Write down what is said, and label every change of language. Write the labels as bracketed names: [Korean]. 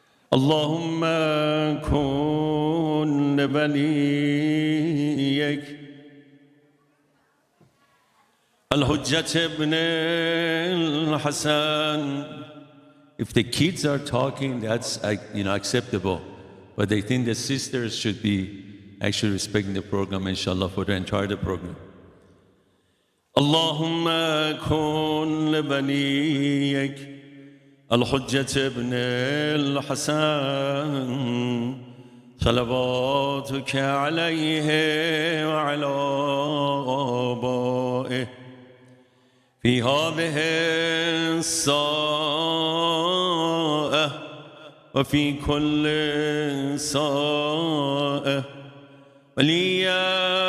[Arabic] اللهم كن لوليك الحجة ابن الحسن. [English] If the kids are talking, that's acceptable. But I think the sisters should be actually respecting the program, inshallah, for the entire program. [Arabic] اللهم كن لوليك الحجة ابن الحسن صلواتك عليه وعلى آبائه في هذه الساعة وفي كل ساعة وليا